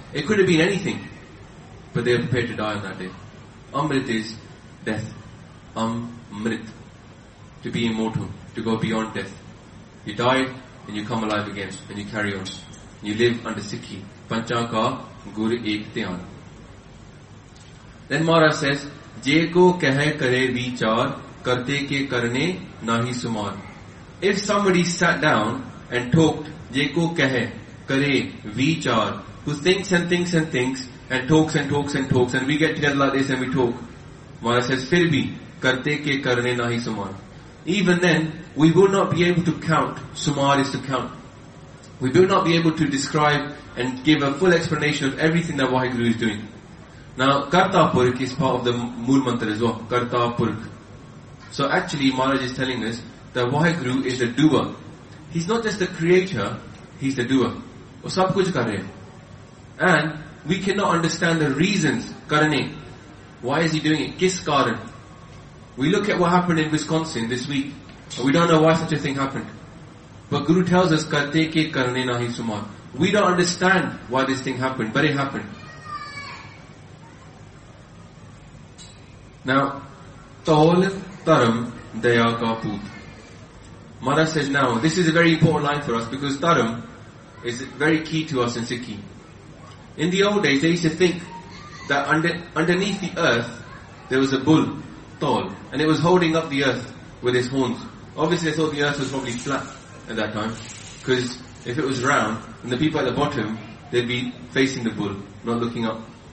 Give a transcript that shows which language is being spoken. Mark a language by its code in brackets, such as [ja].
[en] It could have been anything, but they are prepared to die on that day. Amrit is death. Amrit. To be immortal. To go beyond death. You die and you come alive again. And you carry on. You live under Sikhi. [pa] Pancha ka gur ek tyan. [en] Then Maharaj says, [pa] ਜੇ ਕੋ ਕਹੈ ਕਰੇ ਵੀਚਾਰੁ, ਕਰਤੇ ਕੇ ਕਰਣੇ ਨਾਹੀ ਸੁਮਾਰੁ. [en] If somebody sat down and talked, [pa] Je ko kahe kare vichar, [en] who thinks and thinks and thinks, and talks and talks and talks, and we get together like this and we talk, Maharaj says, [pa] Phir bhi, karte ke karne nahi sumar. [en] Even then, we will not be able to count. Sumar is to count. We will not be able to describe and give a full explanation of everything that Waheguru is doing. Now, Karta Purk is part of the Mool Mantra as well. Karta Purk. So actually, Maharaj is telling us that Waheguru is the doer. He's not just the creator, he's the doer. [hi] वो सब कुछ कर रहे है. [en] And we cannot understand the reasons, karne. Why is he doing it? [hi] किस कारण? [en] We look at what happened in Wisconsin this week, and we don't know why such a thing happened. But Guru tells us, [pa] ਕਰਤੇ ਕੇ ਕਰਣੇ ਨਾਹੀ ਸੁਮਾਰੁ. [en] We don't understand why this thing happened, but it happened. [pa] Now, ਧੌਲੁ ਧਰਮੁ ਦਇਆ ਕਾ ਪੂਤੁ. [en] Maharaj says now, this is a very important line for us, because taram is very key to us in Sikhi. In the old days, they used to think that underneath the earth, there was a bull, tall, and it was holding up the earth with its horns. Obviously, they thought the earth was probably flat at that time, because if it was round, then the people at the bottom, they'd be facing the bull, not looking up.